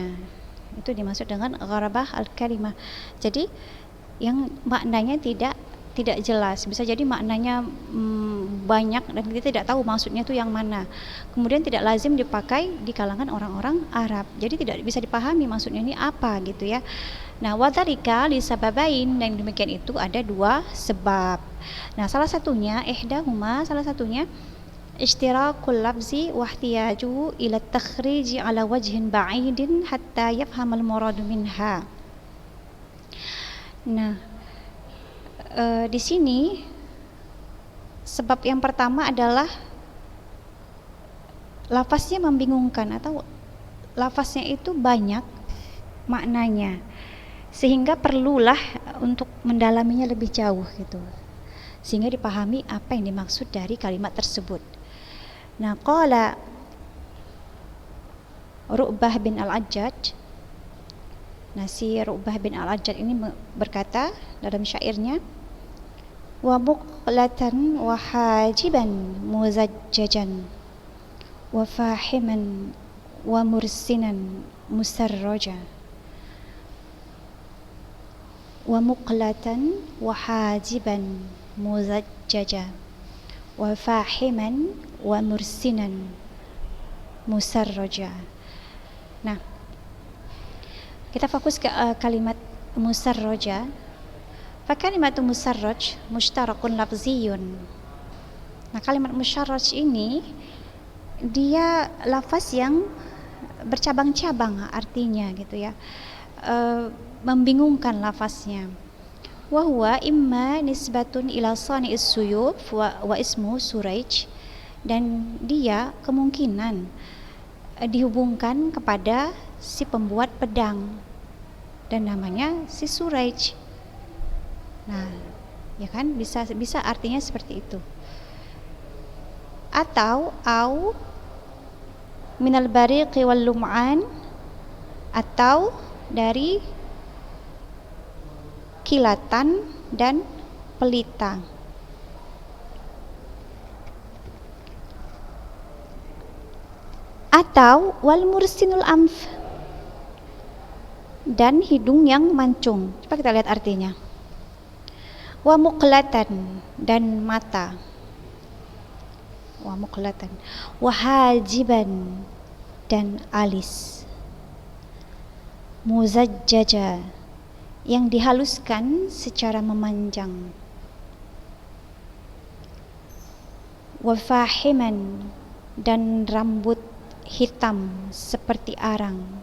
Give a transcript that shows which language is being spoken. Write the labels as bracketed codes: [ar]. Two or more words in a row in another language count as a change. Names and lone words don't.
[id] Itu dimaksud dengan [ar] غرابة الكلمة. [id] Jadi yang maknanya tidak jelas, bisa jadi maknanya banyak dan kita tidak tahu maksudnya itu yang mana. Kemudian tidak lazim dipakai di kalangan orang-orang Arab. Jadi tidak bisa dipahami maksudnya ini apa gitu ya. Nah, [ar] وذلك لسببين, [id] dan demikian itu ada dua sebab. Nah, salah satunya [ar] اشتراك اللفظ واحتياج إلى تخريج على وجه بعيد حتى يفهم المراد منها. [id] Nah, di sini sebab yang pertama adalah lafaznya membingungkan atau lafaznya itu banyak maknanya, sehingga perlulah untuk mendalaminya lebih jauh gitu, sehingga dipahami apa yang dimaksud dari kalimat tersebut. Nah, [ar] قال رؤبة بن العجاج. [id] Nah, si Ru'bah bin Al-Ajjaj ini berkata dalam syairnya, [ar] ومقلة وحاجبا مزججا وفاحما ومرسنا مسرجا. ومقلة وحاجبا مزججا وفاحما ومرسنا مسرجا. [id] Nah, kita fokus ke kalimat musarraja. [ar] فكلمة مسرج مشترك لفظي. [id] Nah, kalimat musarraj ini dia lafaz yang bercabang-cabang artinya gitu ya. Membingungkan lafaznya. [ar] وهو إما نسبة إلى صانع السيوف واسمه سريج, [id] dan dia kemungkinan dihubungkan kepada si pembuat pedang dan namanya si Suraij. Nah, ya kan, bisa artinya seperti itu. [ar] Atau أو من البريق واللمعان, [id] atau dari kilatan dan pelita. Atau [ar] والمرسن الأنف, [id] dan hidung yang mancung. Coba kita lihat artinya. [ar] ومقلة, [id] dan mata. [ar] ومقلة وحاجبا, [id] dan alis. Muzajjaja, yang dihaluskan secara memanjang. [ar] وفاحما, [id] dan rambut hitam seperti arang.